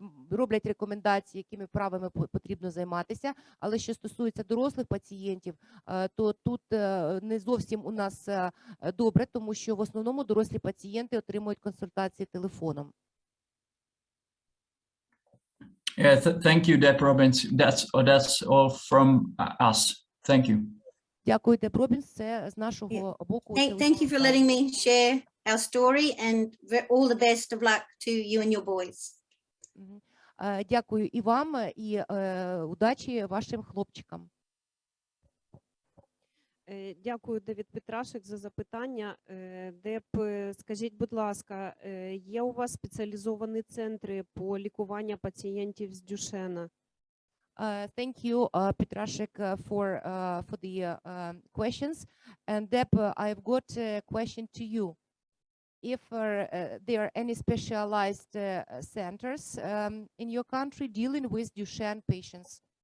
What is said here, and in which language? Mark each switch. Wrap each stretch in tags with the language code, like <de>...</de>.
<uk>роблять рекомендації, якими вправами потрібно займатися, але що стосується дорослих пацієнтів, то тут не зовсім у нас добре, тому що в основному дорослі пацієнти отримують консультації телефоном.</uk> <en>Yeah, thank you, Deb Robins. That's all from us. Thank you.</en> <uk>Дякую, Деб Робінс. Це з нашого боку.</uk> <en>Thank you for letting me share our story and all the best of luck to you and your boys.</en> <uk>Дякую і вам, і удачі вашим хлопчикам. Дякую, Давид Петрасек, за запитання. Деб, скажіть, будь ласка, є у вас спеціалізовані центри по лікуванню пацієнтів з Дюшенна?</uk> <en>Thank you, Petrasek, for the questions. And Deb, I've got a question to you. If there are any specialized centers in your country dealing with Duchenne patients?</en>